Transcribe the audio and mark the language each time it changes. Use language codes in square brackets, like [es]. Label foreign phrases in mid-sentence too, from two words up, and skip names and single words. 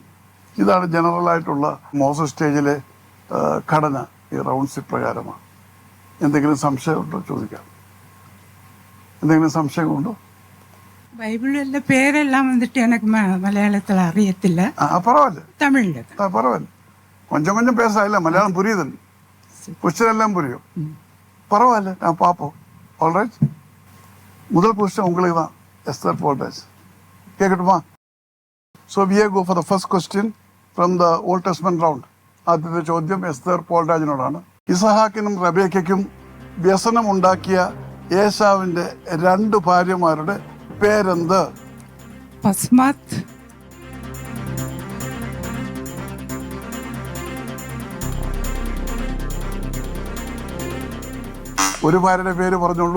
[ml] ഇതാണ് ജനറലായിട്ടുള്ള മോസസ് സ്റ്റേജിലെ ഘടന. ഈ റൗണ്ട്സ് ഇപ്രകാരമാണ്. എന്തെങ്കിലും സംശയമുണ്ടോ? ചോദിക്കാം. എന്തെങ്കിലും സംശയമുണ്ടോ? ബൈബിളിലെ പേരെല്ലാം വന്നിട്ട് എനിക്ക് മലയാളത്തിൽ അറിയത്തില്ല. [ta] പരവായില്ല, [ml] തമിഴില് [ta] பரவாயில்ல. கொஞ்சம் கொஞ்சம் பேசல, மலையாளம் புரியுது, கொஸ்டின் எல்லாம் புரியும். பரவாயில்ல, நான் பார்ப்போம். ஆல்ரைட். முதல் கொஸ்டின் உங்களுக்கு தான், எஸ்தர் போல்ராஜ். கேட்கட்டுமா? [en] ஸோ we go for the first question from the Old Testament round. [ml] ആദ്യത്തെ ചോദ്യം എസ്തർ പോൾരാജിനോടാണ്. ഇസഹാക്കിനും റബേക്കയ്ക്കും വ്യസനം ഉണ്ടാക്കിയ ഏശാവിന്റെ 2 ഭാര്യമാരുടെ പേരെന്ത്? പസ്മാത്ത്, ഒരു ഭാര്യയുടെ പേര് പറഞ്ഞോളൂ.